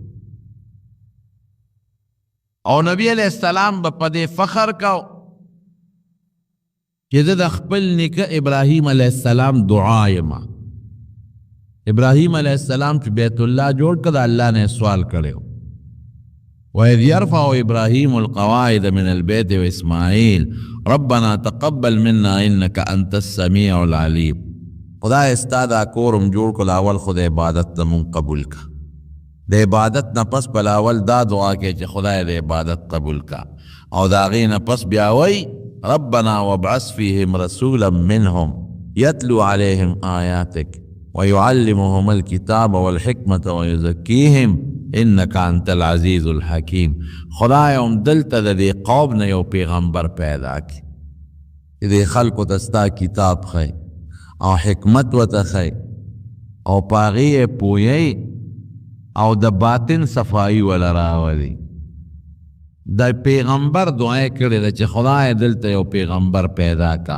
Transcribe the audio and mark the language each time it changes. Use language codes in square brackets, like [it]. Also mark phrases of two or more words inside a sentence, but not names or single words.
[ps] او نبی [ar] علیہ السلام [ps] به په دې فخر کو چې زه د خپل نیکه ابراهیم [ar] علیہ السلام [ps] دعا یم. ابراهیم [ar] علیہ السلام [ps] چې بیت الله جوړ کړ د الله نه سوال کړی [ar] وإذ يرفع إبراهيم القواعد من البيت وإسماعيل ربنا تقبل منا إنك أنت السميع العليم. [ps] خدای ستا دا کورم جوړ کړ اول خدای عبادت مون قبول کا. د عبادت نه پس بل اول دا دعا کې چې خدای د عبادت قبول کا او دا غي نه پس بیا وای [ar] ربنا وابعث فيهم رسولا منهم يتلو عليهم آياتك ويعلمهم الكتاب والحكمة ويزكيهم انك انت العزيز الحكيم. [ps] خدای هم دلته د دې قوم نه یو پیغمبر پیدا کی دې خلکو ته ستا کتاب خی او حکمت ورته خی او پاغي یې پوهی او د باطن صفائی ولا راولي. د پیغمبر دعا کړې ده چې خدای دلته یو پیغمبر پیدا کا.